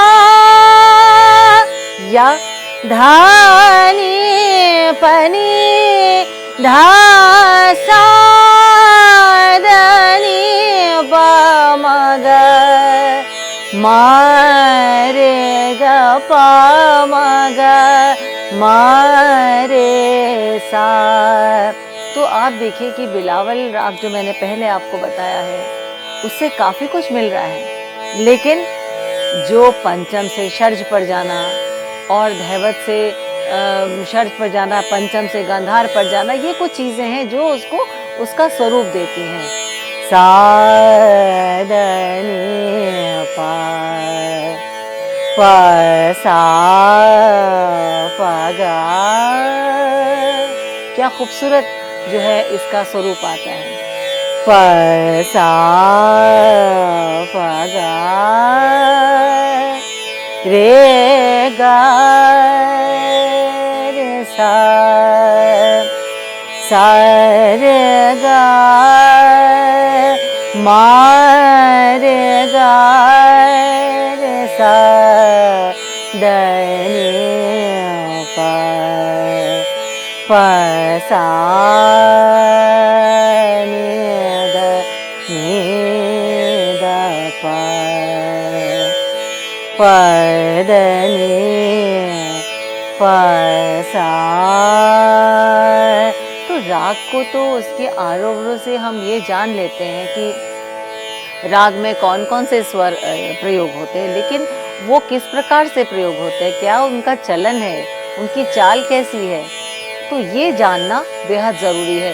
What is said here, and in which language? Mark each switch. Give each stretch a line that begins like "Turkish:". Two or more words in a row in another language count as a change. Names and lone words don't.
Hindi: या धा नी प नी धा सा ध नी प म ग म रे ग प म ग म रे सा। तो आप देखिए कि बिलावल राग जो मैंने पहले आपको बताया है उससे काफ़ी कुछ मिल रहा है, लेकिन जो पंचम से षड्ज पर जाना और धैवत से षड्ज पर जाना, पंचम से गांधार पर जाना, ये कुछ चीज़ें हैं जो उसको उसका स्वरूप देती हैं। सा ध नी पा प सा प गा, क्या खूबसूरत जो है इसका स्वरूप आता है। प सा प गा रे गा रे सा, सा रे गा म रे गा रे सा ध नी प सा नी ध नी ध प ध नी प सा। तो राग को तो उसके आरोह से हम ये जान लेते हैं कि राग में कौन कौन से स्वर प्रयोग होते हैं, लेकिन वो किस प्रकार से प्रयोग होते हैं, क्या उनका चलन है, उनकी चाल कैसी है, तो ये जानना बेहद ज़रूरी है।